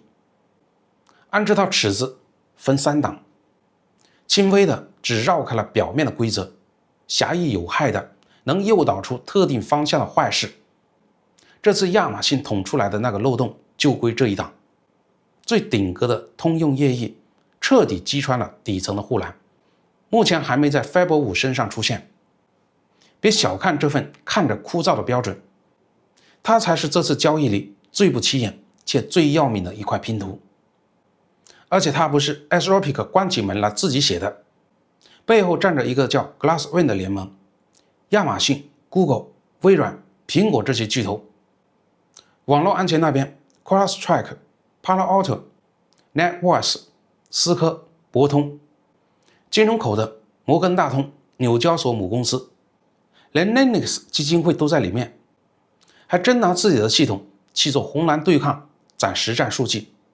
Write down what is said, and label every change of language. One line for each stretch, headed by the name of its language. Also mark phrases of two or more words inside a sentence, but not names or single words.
Chinese: 按這套尺子分3檔，輕微的只繞開了表面的規則，狹義有害的能誘導出特定方向的壞事。這次亞馬遜捅出來的那個漏洞就歸這一檔。最頂格的通用越獄徹底擊穿了底層的護欄，目前還沒在 Fiber 5 身上出現。別小看這份看着枯燥的標準，它才是這次交易裡最不起眼且最要命的一塊拼圖。而且它不是 SLPIC 關起門來自己寫的，背後站着一個叫 Glasswing 的聯盟，亞馬遜、 Google、微軟、蘋果這些巨頭。網絡安全那邊 ，CrowdStrike、Palo Alto、NetWise、思科、博通，金融口的摩根大通、紐交所母公司，連 Linux 基金會都在裡面，還真拿自己的系統去做紅藍對抗，攒實戰數據。